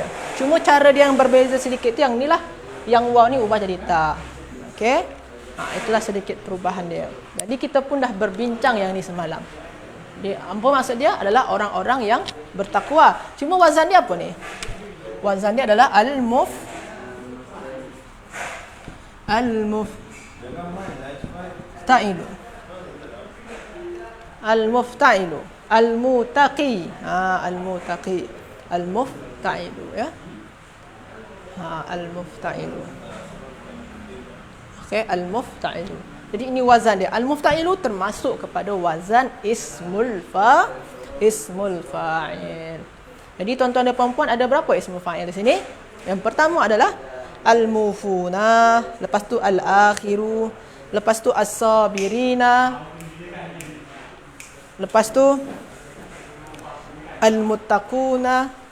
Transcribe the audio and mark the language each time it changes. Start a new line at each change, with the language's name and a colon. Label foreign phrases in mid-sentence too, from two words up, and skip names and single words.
Malay: Cuma cara dia yang berbeza sedikit tu, yang ni lah. Yang waw ni ubah jadi ta. Okey. Itulah sedikit perubahan dia. Jadi kita pun dah berbincang yang ni semalam. Apa maksud dia? Adalah orang-orang yang bertakwa. Cuma wazan dia apa ni? Wazan dia adalah al-mufta'ilu.
Arabic: المفتعل. المتقي. المتقي. المفتعل, ya. المفتعل. Okay, المفتعل.
Malay: Jadi ini wazan dia. Al-mufta'ilu termasuk kepada wazan
Arabic: اسم الفاعل.
Malay: Jadi tuan-tuan dan puan-puan, ada berapa
Arabic: اسم الفاعل
Malay: di sini? Yang pertama adalah al-mufuna, lepas tu al-akhiru, lepas tu as-sabirina, lepas tu al-muttaquna.